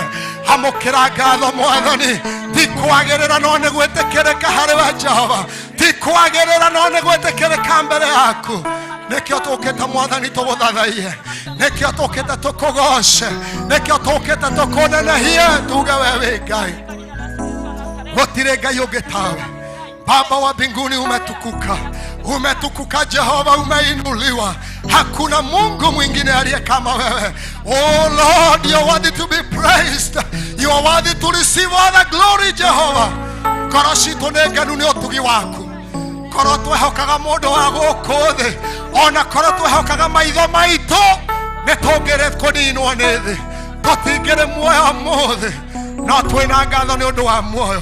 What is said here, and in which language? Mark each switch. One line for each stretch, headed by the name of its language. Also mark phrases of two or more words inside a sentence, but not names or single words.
Kikuyu: Amũkĩra ngatho Mwathani. Ti kwagĩrĩra no nĩ gwĩtĩkĩrĩka harĩ we Jehova. Ti kwagĩrĩra no nĩ gwĩtĩkĩrĩka mbere yaku. Nĩkĩo tũkĩte Mwathani tũgũthathaiye. Nĩkĩo tũkĩte tũkũgoce. Nĩkĩo tũkĩte tũkũnenehie tuge we wĩ Ngai. Gũtirĩ Ngai ũngĩ tawe.
Swahili: Baba wa mbinguni umetukuka. Umetukuka Jehova, umeinuliwa. Hakuna Mungu mwingine aliye kama wewe.
English: Oh Lord, you are worthy to be praised. You are worthy to receive all the glory Jehova.
Kikuyu: Ngoro citũ nĩ ngenu nĩ ũtugi waku. Korwo twehokaga mũndũ wa gũkũ thĩ. Ona korwo twehokaga maitho maitũ nĩ tũngĩrĩ kũninwo nĩ thĩ. Tũtingĩrĩ muoyo ũmũthĩ. No twĩna ngatho nĩ ũndũ wa muoyo.